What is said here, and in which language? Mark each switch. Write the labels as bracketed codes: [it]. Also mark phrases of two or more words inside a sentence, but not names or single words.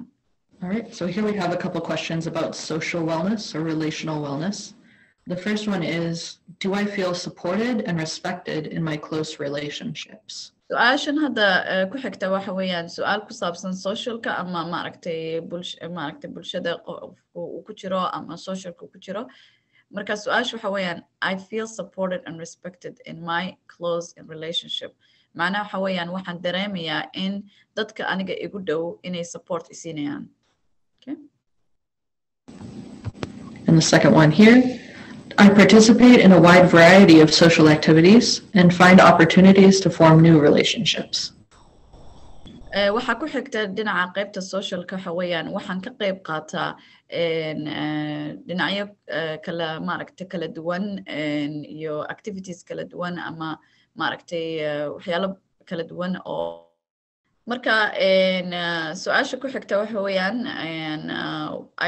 [en] All right, so here we have a couple questions about social wellness or relational wellness. The first one is, do I feel supported and respected in my close relationships? [so] su-aashan hadda ku xigta waxa weeyaan su-aal ku saabsan socialka ama maaragtay bulshada uu ku jiro ama socialka uu ku jiro marka su-aasha waxa weeyaan [en] I feel supported and respected in my close relationship [so] macnaha waxa weeyaan waxaan dareemayaa in dadka aniga igu dhow inay support isiinayaan. Okay. [en] And the second one here, I participate in a wide variety of social activities and find opportunities to form new relationships. [so] waxa ku xigta dhinaca qaybta socialka waxa weeyaan waxaan ka qayb qaataa dhinacyo kala maaragtay kala duwan iyo activities kala duwan ama maaragtay waxyaalo kala duwan oo marka su-aasha ku xigta waxa weeyaan I